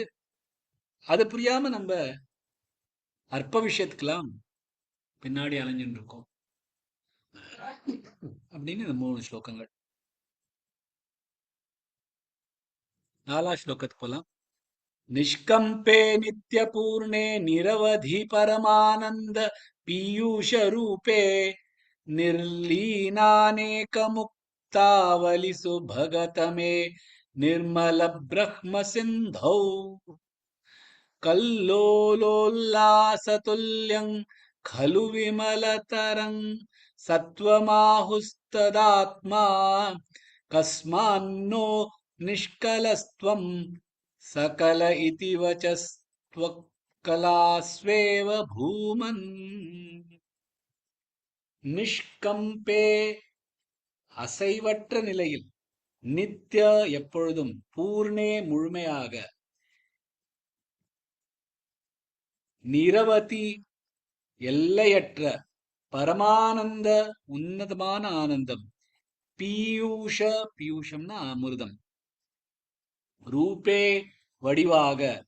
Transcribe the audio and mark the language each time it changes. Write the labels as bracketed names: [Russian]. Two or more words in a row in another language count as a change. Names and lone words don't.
[Tamil] அது புரியாம நம்ம அற்ப விஷயத்துக்கெல்லாம் பின்னாடி அலைஞ்சுட்டு இருக்கோம் அப்படின்னு இந்த 3 ஸ்லோகங்கள். 4வது ஸ்லோகத்துக்கு போலாம். [Sanskrit] निष्कम्पे नित्यपूर्णे निरवधि परमानन्द पीयूष रूपे निर्लीनानेकमुक्तावलि सुभगतमे निर्मल ब्रह्म सिन्धौ कल्लोलोल्लासतुल्यं खलु विमलतरं सत्त्वमाहुस्तदात्मा कस्मान्नो निष्कलस्त्वं सकल इति वचस्त्वक्कलास्वेव भूमन्. [Tamil] நிஷ்கம்பே அசைவற்ற நிலையில், நித்ய எப்பொழுதும், பூர்ணே முழுமையாக, நிரவதி எல்லையற்ற, பரமானந்த உன்னதமான ஆனந்தம், பீயூஷ பீயூஷம்னா அமிர்தம், ரூபே வடிவாக,